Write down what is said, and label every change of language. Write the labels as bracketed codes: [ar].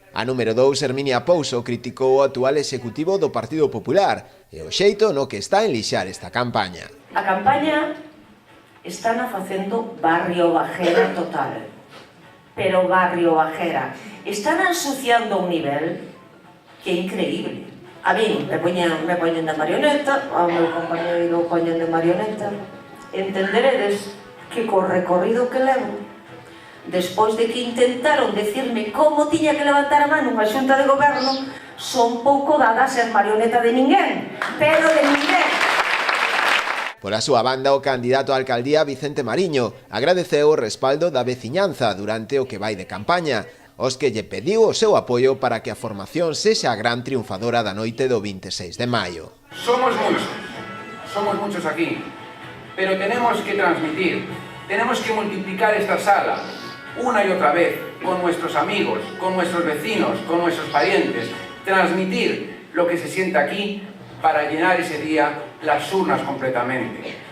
[gl] A número 2, Herminia Pouso, criticou o actual executivo do Partido Popular e o xeito no que está en lixar esta campaña. A campaña están facendo barrio bajera total, pero barrio bajera. Están ensuciando a un nivel que é increíble. A mí me poñen de marioneta, ao meu compañeiro poñen de marioneta. Entenderedes que co recorrido que levo, despois de que intentaron decirme como tiña que levantar a mano unha xunta de goberno, son pouco dada a ser marioneta de ninguén, pero de ninguén. Pola súa banda, o candidato á alcaldía Vicente Mariño agradeceu o respaldo da veciñanza durante o que vai de campaña, os que lle pediu o seu apoio para que a formación sexa a gran triunfadora da noite do 26 de maio. [es] Somos muchos aquí, pero tenemos que transmitir, tenemos que multiplicar esta sala una y otra vez con nuestros amigos, con nuestros vecinos, con nuestros parientes, transmitir lo que se sienta aquí para llenar ese día las urnas completamente.